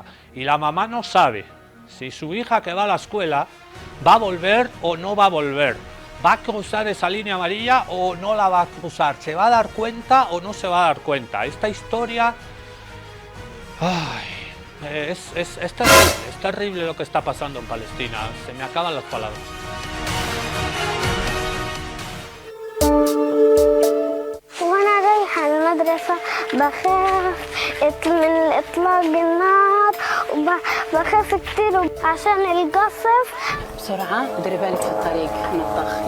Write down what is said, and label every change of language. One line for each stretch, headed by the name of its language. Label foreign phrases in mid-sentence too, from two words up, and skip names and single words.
Spanish: Y la mamá no sabe si su hija que va a la escuela va a volver o no va a volver. ¿Va a cruzar esa línea amarilla o no la va a cruzar? ¿Se va a dar cuenta o no se va a dar cuenta? Esta historia... es terrible lo que está pasando en Palestina. Se me acaban las palabras.
Arabic: وانا رايحة المدرسة بخاف من اطلاق النار وبخاف كتير عشان القصف. بسرعة ديري بالك في الطريق نطخ.